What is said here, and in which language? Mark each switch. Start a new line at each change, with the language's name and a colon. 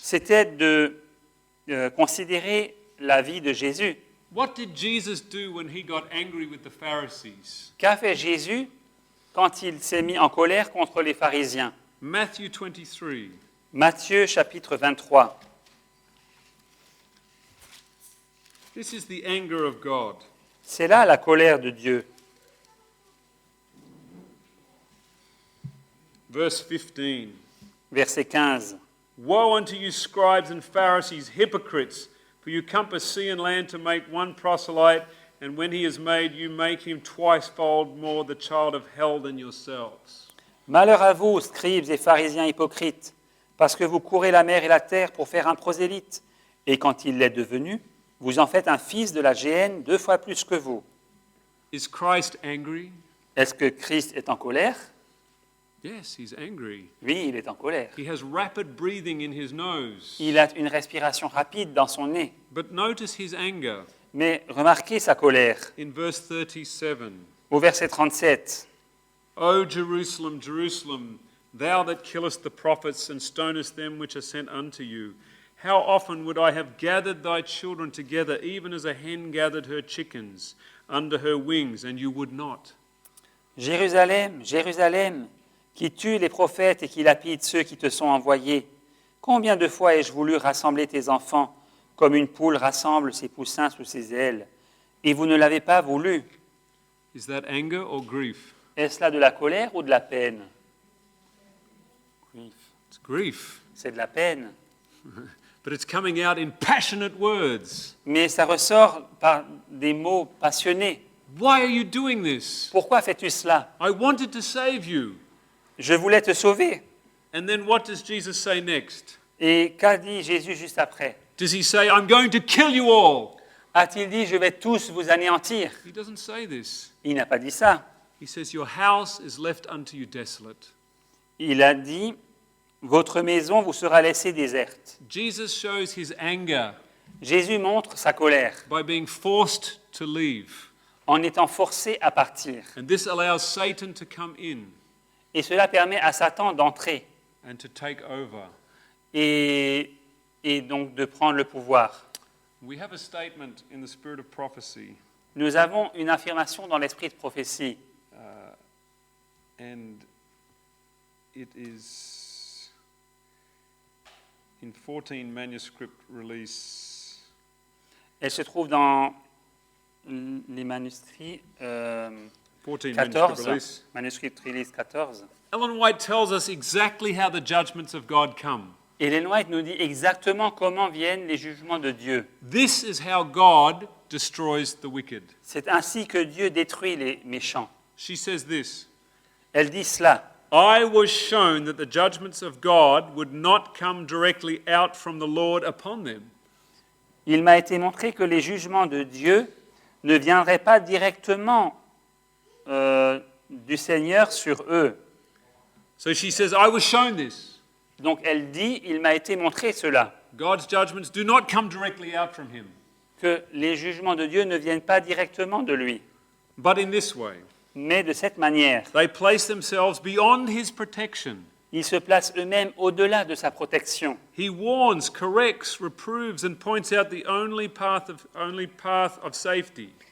French: c'était de considérer la vie de Jésus.
English: What did Jesus do when he got angry with the Pharisees?
French: Qu'a fait Jésus quand il s'est mis en colère contre les pharisiens?
English: Matthew 23.
French: Matthieu chapitre 23.
English: This is the anger of God.
French: C'est là la colère de Dieu.
English: Verse 15.
French: Verset 15.
English: Woe unto you, scribes and Pharisees, hypocrites, for you compass sea and land to make one proselyte, and when he is made, you make him twicefold more the child of hell than yourselves.
French: Malheur à vous, scribes et pharisiens hypocrites, parce que vous courez la mer et la terre pour faire un prosélyte, et quand il l'est devenu, vous en faites un fils de la géhenne 2 fois plus que vous.
English: Is Christ angry?
French: Est-ce que Christ est en colère?
English: Yes, he's angry.
French: Oui, il est en colère.
English: He has rapid breathing in his nose.
French: Il a une respiration rapide dans son nez.
English: But notice his anger
French: Mais remarquez sa colère.
English: in verse 37.
French: Au verset 37,
English: O Jerusalem, Jerusalem, thou that killest the prophets and stonest them which are sent unto you, how often would I have gathered thy children together, even as a hen gathered her chickens under her wings, and you would not.
French: Jérusalem, Jérusalem, qui tue les prophètes et qui lapide ceux qui te sont envoyés. Combien de fois ai-je voulu rassembler tes enfants, comme une poule rassemble ses poussins sous ses ailes, et vous ne l'avez pas voulu.
English: Is that anger or grief?
French: Est-ce là de la colère ou de la peine?
English: It's grief.
French: C'est de la peine.
English: But it's coming out in passionate words.
French: Mais ça ressort par des mots passionnés.
English: Why are you doing this?
French: Pourquoi fais-tu cela?
English: I wanted to save you.
French: Je voulais te sauver.
English: And then what does Jesus say next?
French: Et qu'a dit Jésus juste après?
English: Does he say, I'm going to kill you all?
French: A-t-il dit, je vais tous vous anéantir?
English: He doesn't say this.
French: Il n'a pas dit ça.
English: He says, your house is left unto you desolate.
French: Il a dit, votre maison vous sera laissée déserte.
English: Jesus shows his anger
French: Jésus montre sa colère
English: by being forced to leave.
French: en étant forcé à partir.
English: And this allows Satan to come in
French: Et cela permet à Satan d'entrer
English: and to take over.
French: et donc de prendre le pouvoir.
English: We have a statement in the spirit of prophecy,
French: Nous avons une affirmation dans l'esprit de prophétie.
English: and it is in 14 manuscript release.
French: Elle se trouve dans les manuscrits
English: 14 manuscript 14, release.
French: manuscrit release 14.
English: Ellen White tells us exactly how the judgments of God come.
French: Ellen White nous dit exactement comment viennent les jugements de Dieu.
English: This is how God destroys the wicked.
French: C'est ainsi que Dieu détruit les méchants.
English: She says this,
French: Elle dit cela.
English: I was shown that the judgments of God would not come directly out from the Lord upon them.
French: Il m'a été montré que les jugements de Dieu ne viendraient pas directement du Seigneur sur eux.
English: So she says, I was shown this.
French: Donc elle dit, il m'a été montré cela,
English: God's judgments do not come directly out from him,
French: que les jugements de Dieu ne viennent pas directement de lui,
English: but in this way.
French: mais de cette manière.
English: They place themselves beyond his protection.
French: Ils se placent eux-mêmes au-delà de sa protection.
English: He warns, corrects, reproves, and points out the only path of safety.